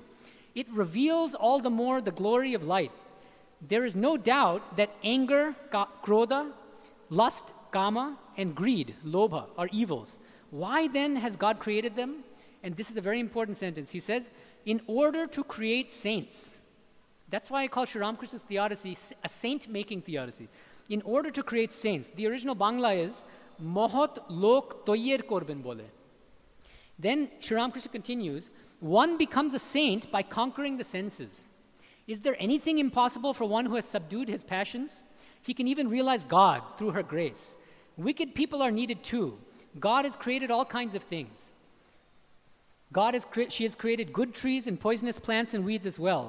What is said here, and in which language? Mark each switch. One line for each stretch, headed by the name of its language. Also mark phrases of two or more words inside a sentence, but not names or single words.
English: It reveals all the more the glory of light. There is no doubt that anger, krodha, lust, kama, and greed, lobha, are evils. Why then has God created them? And this is a very important sentence. He says, in order to create saints. That's why I call Sri Ramakrishna's theodicy a saint-making theodicy. In order to create saints. The original Bangla is,
Bangla: মহৎ লোক তৈয়ের করবেন বলে.
English: Then Sri Ramakrishna continues, One becomes a saint by conquering the senses. Is there anything impossible for one who has subdued his passions? He can even realize God through her grace. Wicked people are needed too. God has created all kinds of things. She has created good trees and poisonous plants and weeds as well.